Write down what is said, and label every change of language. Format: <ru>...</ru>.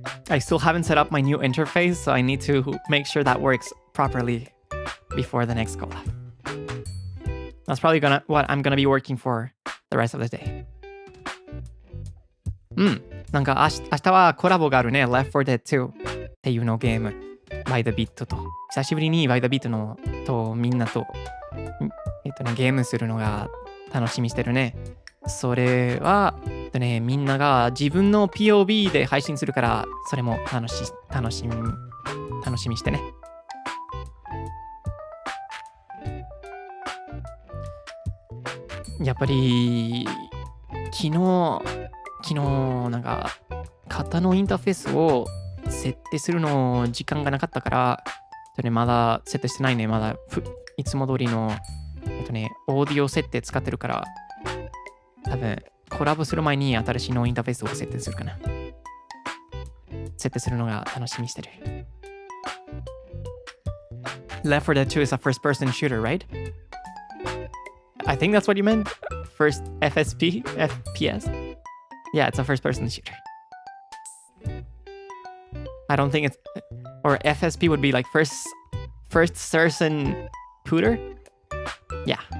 <en>I still haven't set up my new interface, so I need to make sure that works properly before the next collab. That's probably what I'm gonna be working for the rest of the day.</en> <ja>なんか明日はコラボがあるね。Left 4 Dead 2っていうのゲーム。バイドビットと。久しぶりにバイドビットのとみんなと、ゲームするのが楽しみしてるね。それは、みんなが自分の POV で配信するから、それも楽しみしてね。やっぱり昨日なんか型のインターフェースを設定するの時間がなかったから、まだ設定してないね。まだいつも通りのオーディオ設定使ってるから、多分コラボする前に新しいのインターフェースを設定するかな。設定するのが楽しみにしてる。</ja> <en>Left 4 Dead 2 is a first-person shooter, right? I think that's what you meant. First FPS? Yeah, it's a first-person shooter. I don't think it's... Or FSP would be like first-person shooter? Yeah.</en>